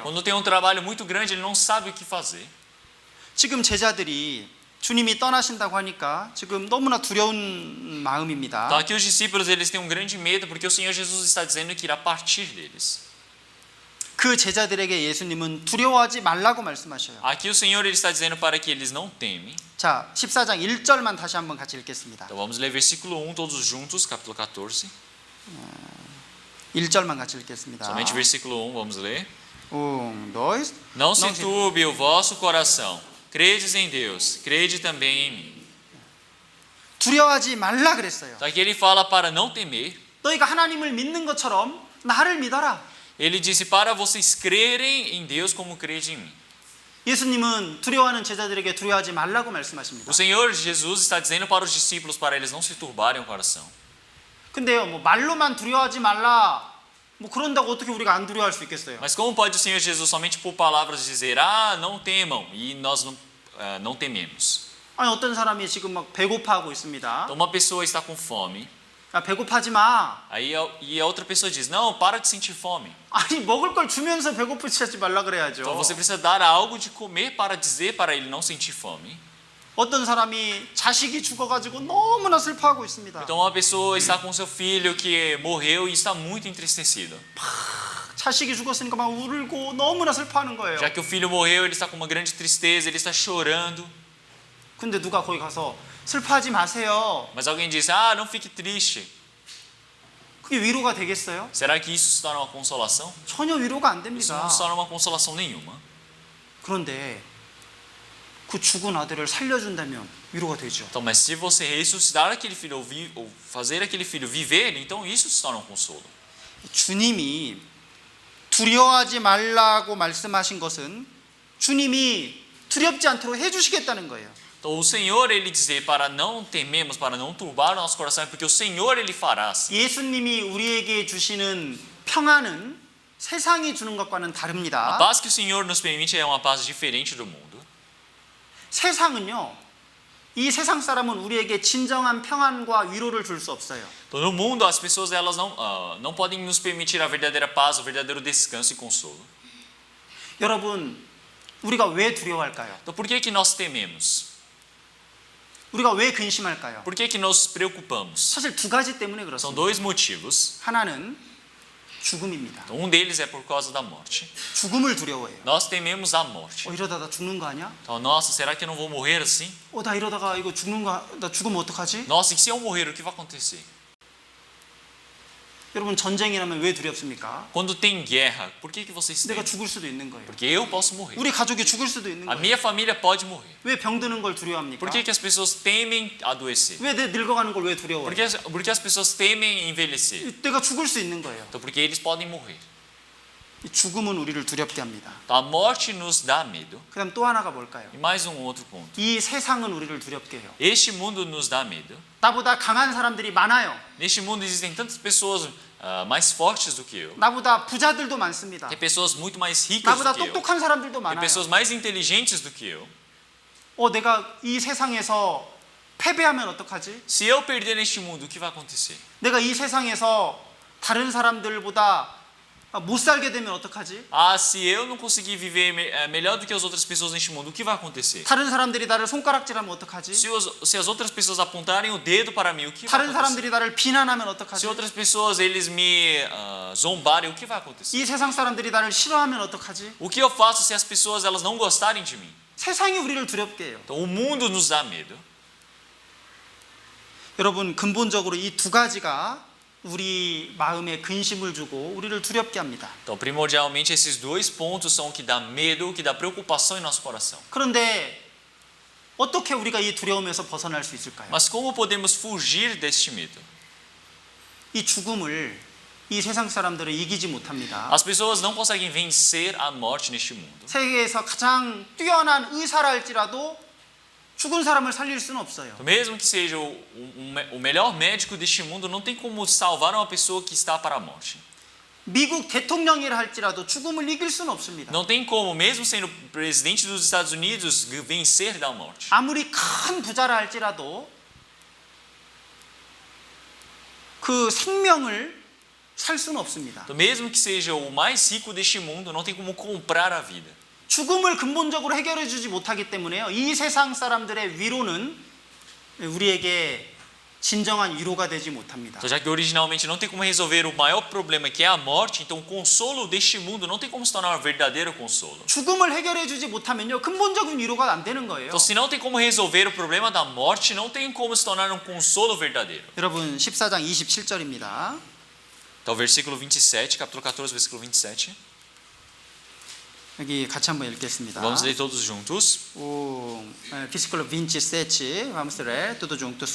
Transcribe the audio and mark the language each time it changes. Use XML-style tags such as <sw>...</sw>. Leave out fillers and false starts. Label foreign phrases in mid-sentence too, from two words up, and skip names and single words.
<pt>Quando tem trabalho muito grande, ele não sabe o que fazer.</pt> <ko>지금 제자들이 주님이 떠나신다고 하니까 지금 너무나 두려운 마음입니다.</ko> <pt>Então aqui os discípulos eles têm grande medo porque o Senhor Jesus está dizendo que irá partir deles.</pt> <ko>그 제자들에게 예수님은 두려워하지 말라고 말씀하셔요.</ko> <pt>Aqui o Senhor ele está dizendo para que eles não temem.</pt> <ko>자, 14장 1절만 다시 한번 같이 읽겠습니다.</ko> <pt>Então vamos ler versículo 1 todos juntos, capítulo 14.</pt> <ko>1절만 같이 읽겠습니다.</ko> <pt>Somente versículo 1, vamos ler. 1, 2. Não se turbe o vosso coração. Credes em Deus, crede também em mim.</pt> <ko>두려워하지 말라 그랬어요.</ko> <pt>Então aqui ele fala para não temer.</pt> <ko>너희가 하나님을 믿는 것처럼 나를 믿어라.</ko> <pt>Ele disse para vocês crerem em Deus como crede em mim.</pt> <ko>예수님은 두려워하는 제자들에게 두려워하지 말라고 말씀하십니다.</ko> <pt>O Senhor Jesus está dizendo para os discípulos para eles não se turbarem o coração.</pt> <ko>근데요, 뭐 말로만 두려워하지 말라. 뭐 그런다고 어떻게 우리가 안 두려워할 수 있겠어요?</ko> <pt>Mas como pode o Senhor Jesus somente por palavras dizer: "Ah, não temam", e nós não não tememos.</pt> <ko>아니 어떤 사람이 지금 막 배고파하고 있습니다.</ko> <pt>Então uma pessoa está com fome,</pt> <ko>야, 배고파지 마.</ko> <pt>aí e a outra pessoa diz: não, para de sentir fome.</pt> <ko>아니 먹을 걸 주면서 배고프지 하지 말라 그래야죠.</ko> <pt>Então você precisa dar algo de comer para dizer para ele não sentir fome.</pt> <ko>어떤 사람이 자식이 죽어가지고 너무나 슬퍼하고 있습니다.</ko> <pt>Então uma pessoa está com seu filho que morreu e está muito entristecido.</pt> <ko>자식이 죽었으니까 막 울고 너무나 슬퍼하는 거예요.</ko> <pt>Já que o filho morreu, ele está com uma grande tristeza, ele está chorando.</pt> <ko>근데 누가 거기 가서 슬퍼하지 마세요.</ko> <pt>Mas alguém diz: ah, não fique triste.</pt> <ko>그게 위로가 되겠어요?</ko> <pt>Será que isso se torna uma consolação?</pt> <ko>전혀 위로가 안</ko> <pt>Isso</pt> <ko>됩니다.</ko> <pt>não se torna uma consolação nenhuma.</pt> <ko>그런데 그 죽은 아들을 살려준다면 위로가 되죠.</ko> <pt>Então, mas se você ressuscitar aquele filho ou fazer aquele filho viver, então isso se torna um consolo.</pt> <ko>주님이 두려워하지 말라고 말씀하신 것은 주님이 두렵지 않도록 해주시겠다는 거예요.</ko> <pt>Então, o Senhor, ele dizer para não tememos, para não turbar o nosso coração, é porque o Senhor, ele fará assim.</pt> <ko>예수님이 우리에게 주시는 평안은 세상이 주는 것과는</ko> <pt>A</pt> <ko>다릅니다.</ko> <pt>paz que o Senhor nos permite é uma paz diferente do mundo.</pt> <ko>세상은요, 이 세상 사람은 우리에게 진정한 평안과 위로를 줄 수 없어요.</ko> <pt>Então, no mundo, as pessoas elas não podem nos permitir a verdadeira paz, o verdadeiro descanso e consolo.</pt> <ko>여러분, 우리가 왜 두려워할까요?</ko> <pt>Então, por que nós tememos?</pt> <ko>우리가 왜 근심할까요?</ko> <pt>Por que nos preocupamos?</pt> <ko>사실 두 가지 때문에</ko> <pt>São</pt> <ko>그렇습니다.</ko> <pt>dois motivos.</pt> <ko>하나는 죽음입니다.</ko> <pt>Então, um deles é por causa da morte.</pt> <ko>죽음을 두려워해요.</ko> <pt>Nós tememos a morte.</pt> <ko>이러다 나 죽는 거 아니야?</ko> <pt>Então, nossa, será que eu não vou morrer assim?</pt> <ko>나 이러다가 이거 나 죽으면 어떡하지?</ko> <pt>Nossa, e se eu morrer, o que vai acontecer?</pt> <ko>여러분 전쟁이 나면 왜 두렵습니까?</ko> <pt>Quando tem guerra, por que vocês</pt> <ko>내가</ko> <pt>temem?</pt> <ko>죽을 수도 있는 거예요.</ko> <pt>Porque eu posso morrer.</pt> <ko>우리 가족이 죽을 수도 있는</ko> <pt>A</pt> <ko>거예요.</ko> <pt>minha família pode morrer.</pt> <ko>왜 병드는 걸 두려워합니까?</ko> <pt>Por que as pessoas temem adoecer?</pt> <ko>왜 내 늙어가는 걸 왜 두려워해요?</ko> <pt>Porque as pessoas temem envelhecer?</pt> <ko>내가 죽을 수 있는 거예요.</ko> <pt>Então, porque eles podem morrer.</pt> <ko>이 죽음은 우리를 두렵게 합니다.</ko> <pt>Então, a morte nos dá medo.</pt> <ko>그다음 또 하나가 뭘까요?</ko> <pt>E mais outro ponto.</pt> <ko>이 세상은 우리를 두렵게 해요.</ko> <pt>Este mundo nos dá medo.</pt> <ko>나보다 강한 사람들이 많아요.</ko> <pt>Neste mundo existem tantas pessoas mais fortes do que eu.</pt> <ko>나보다 부자들도 많습니다.</ko> <pt>Tem pessoas muito mais ricas</pt> <ko>나보다</ko> <pt>do que eu.</pt> <ko>똑똑한 사람들도</ko> <pt>Tem</pt> <ko>많아요.</ko> <pt>pessoas mais inteligentes do que eu.</pt> <ko>내가 이 세상에서 패배하면 어떡하지?</ko> <pt>Se eu perder neste mundo, o que vai acontecer?</pt> <ko>내가 이 세상에서 다른 사람들보다 못 살게 되면 어떡하지?</ko> <pt>Ah, se eu não conseguir viver melhor do que as outras pessoas neste mundo, o que vai acontecer?</pt> <ko>다른 사람들이 나를 손가락질하면 어떡하지?</ko> <pt>Se as outras pessoas apontarem o dedo para mim, o que vai</pt> <ko>다른</ko> <pt>acontecer?</pt> <ko>사람들이 나를 비난하면</ko> <pt>Se</pt> <ko>어떡하지?</ko> <pt>outras pessoas eles me zombarem, o que vai acontecer?</pt> <ko>이 세상 사람들이 나를 싫어하면 어떡하지?</ko> <pt>O que eu faço se as pessoas elas não gostarem de mim?</pt> <ko>세상이 우리를 두렵게 해요.</ko> <pt>Então o mundo nos dá medo.</pt> <ko>여러분 근본적으로 이 두 가지가 우리 마음에 근심을 주고 우리를 두렵게 합니다.</ko> <pt>Então primordialmente esses dois pontos são o que dá medo, o que dá preocupação em nosso coração.</pt> <ko>그런데 어떻게 우리가 이 두려움에서 벗어날 수 있을까요?</ko> <pt>Mas como podemos fugir deste medo?</pt> <ko>이 죽음을 이 세상 사람들은 이기지 못합니다.</ko> <pt>As pessoas não conseguem vencer a morte neste mundo.</pt> <ko>세계에서 가장 뛰어난 의사라 할지라도 죽은 사람을 살릴 수는 없어요.</ko> <pt>Mesmo que seja o melhor médico deste mundo, não tem como salvar uma pessoa que está para a morte.</pt> <ko>미국 대통령이라 할지라도 죽음을 이길 수는 없습니다.</ko> <pt>Não tem como, mesmo sendo presidente dos Estados Unidos, vencer da morte.</pt> <ko>아무리 큰 부자라 할지라도 그 생명을 살 수는 없습니다.</ko> <pt>Então, mesmo que seja o mais rico deste mundo, não tem como comprar a vida.</pt> <ko>죽음을 근본적으로 해결해 주지 못하기 때문에요. 이 세상 사람들의 위로는 우리에게 진정한 위로가 되지 못합니다.</ko> <pt>Então, já que originalmente não tem como resolver o maior problema, que é a morte, então o consolo deste mundo não tem como se tornar um verdadeiro consolo.</pt> <ko>죽음을 해결해 주지 못하면요. 근본적인 위로가 안 되는 거예요.</ko> <pt>Então, se não tem como resolver o problema da morte, não tem como se tornar um consolo verdadeiro.</pt> <ko>여러분 14장 27절입니다.</ko> <pt>Então, versículo 27, capítulo 14, versículo 27. 여기 같이 한번 읽겠습니다. Vamos ler todos juntos. Versículo 27, vamos ler todos juntos.</pt>